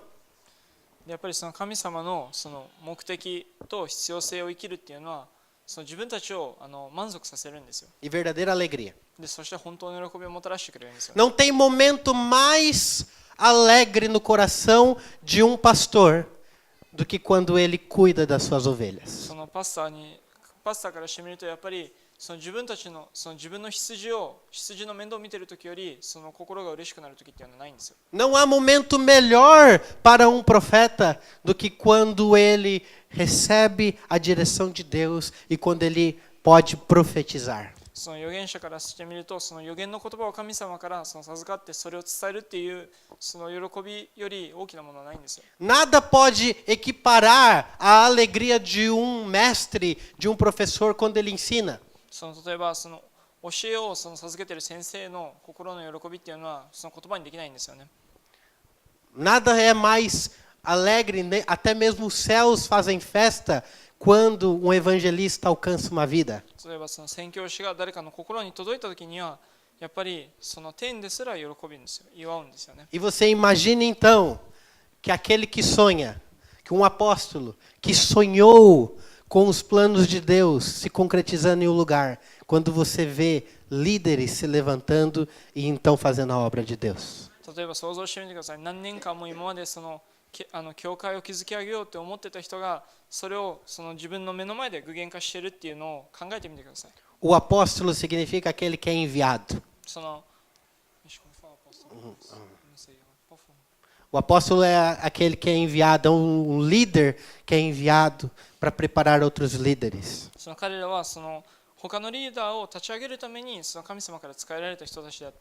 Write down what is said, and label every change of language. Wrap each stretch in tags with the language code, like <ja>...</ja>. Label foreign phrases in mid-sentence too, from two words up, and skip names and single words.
<ja>でやっぱりその神様のその目的と必要性を生きるっていうのはその自分たちを満足させるんですよ</ja> <pt>E verdadeira alegria.</pt> <ja>でそして本当の喜びをもたらしてくれるんですよ</ja> <pt>Não tem momento mais alegre no coração de um pastor do que quando ele cuida das suas ovelhas.</pt> <ja>そのパスターからしてみるとやっぱりその自分たちのその自分の羊の面倒を見ている時よりその心が嬉しくなる時っていうのはないんですよ</ja> <pt>Não há momento melhor para um profeta do que quando ele recebe a direção de Deus e quando ele pode profetizar.</pt> <ja>その預言者からしてみるとその預言の言葉を神様からその授かってそれを伝えるっていうその喜びより大きなものはないんですよ</ja> <pt>Nada pode equiparar a alegria de um mestre, de um professor quando ele ensina.</pt> <ja>その例えばその教えをその授けている先生の心の喜びっていうのはその言葉にできないんですよね</ja> <pt>Nada é mais alegre, até mesmo os céus fazem festa quando um evangelista alcança uma vida.</pt> <ja>例えばその宣教師が誰かの心に届いた時にはやっぱりその天ですら喜ぶんですよ祝うんですよね</ja> <pt>E você imagina então que aquele que sonha, que um apóstolo que sonhou com os planos de Deus se concretizando em um lugar, quando você vê líderes se levantando e então fazendo a obra de Deus.</pt> <ja>例えば想像してみてください何年間も今までその教会を築き上げようって思ってた人がそれをその自分の目の前で具現化しているっていうのを考えてみてください</ja> <pt>O apóstolo significa aquele que é enviado.</pt> <ja>その</ja> <pt>O apóstolo é aquele que é enviado, é um líder que é enviado para preparar outros líderes.</pt> <ja>その彼らはその他のリーダーを立ち上げるためにその神様から使えられた人たちであって</ja>